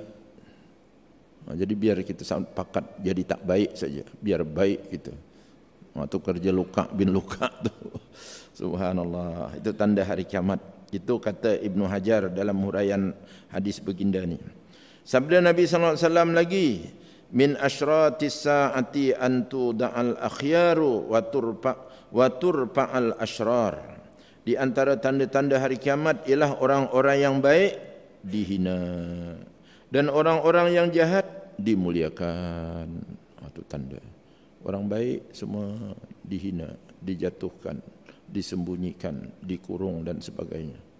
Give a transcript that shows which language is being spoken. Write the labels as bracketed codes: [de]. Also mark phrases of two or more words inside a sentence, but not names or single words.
[ms] Jadi biar kita sepakat jadi tak baik saja. Biar baik kita. Itu kerja Luka bin Luka tu. Subhanallah, itu tanda hari kiamat. Itu kata Ibn Hajar dalam huraian hadis baginda ni. Sabda Nabi SAW lagi, [ar] من أشراط الساعة أن توضع الأخيار وترفع الأشرار. [ms] Di antara tanda-tanda hari kiamat ialah orang-orang yang baik dihina dan orang-orang yang jahat dimuliakan. Itu tanda. Orang baik semua dihina, dijatuhkan, disembunyikan, dikurung dan sebagainya.